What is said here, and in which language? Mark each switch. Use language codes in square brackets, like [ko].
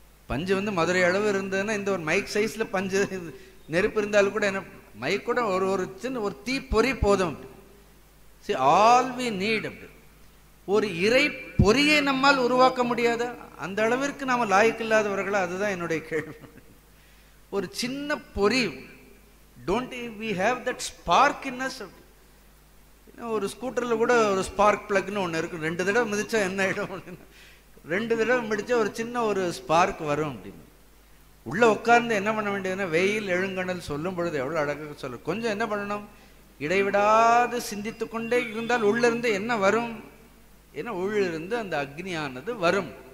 [ta] பஞ்சு மதுரை அளவு இருந்ததுன்னா இந்த ஒரு மைக் சைஸில் பஞ்சு நெருப்பு இருந்தாலும் கூட என்ன மைக் கூட ஒரு சின்ன ஒரு தீ பொறி போதும். [en] See, all we need [ta] அப்படி ஒரு இறை பொறியை நம்மால் உருவாக்க முடியாத அந்த அளவிற்கு நாம லாய்க்கில்லாதவர்களா? அதுதான் என்னுடைய கேள்வி. ஒரு சின்ன பொறி, [en] Don't we have that spark in us? [ta] ஒரு ஸ்கூட்டர்ல கூட ஒரு ஸ்பார்க் பிளக்னு ஒன்று இருக்கு, 2 தடவை மிதிச்சா என்ன ஆயிடும், 2 தடவை மிதிச்சா ஒரு சின்ன ஒரு ஸ்பார்க் வரும் அப்படின்னு. உள்ள உட்கார்ந்து என்ன பண்ண வேண்டியதுன்னா, வெயில் எழுங்கணல் சொல்லும் பொழுது எவ்வளவு அழகாக சொல்லும், கொஞ்சம் என்ன பண்ணணும், இடைவிடாது சிந்தித்து கொண்டே இருந்தால் உள்ள இருந்து என்ன வரும், ஏன்னா உள்ளிருந்து அந்த அக்னியானது வரும்.